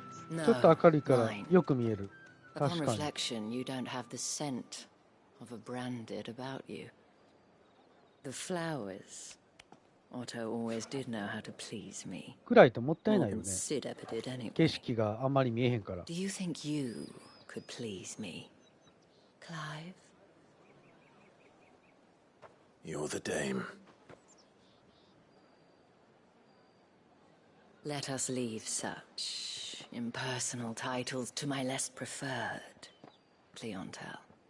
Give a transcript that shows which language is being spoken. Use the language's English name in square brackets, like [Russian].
[Japanese] ちょっと明るいからよく見える。 [English] Upon reflection, you don't have the scent of a branded about you. The flowers. Otto always did know how to please me. [Japanese] 暗いともったいないよね。 [English] Sid ever did anyway. [Japanese] 景色があんまり見えへんから。 [English] Do you think you could please me, Clive? You're the dame. Let us leave such impersonal titles to my less preferred clientele.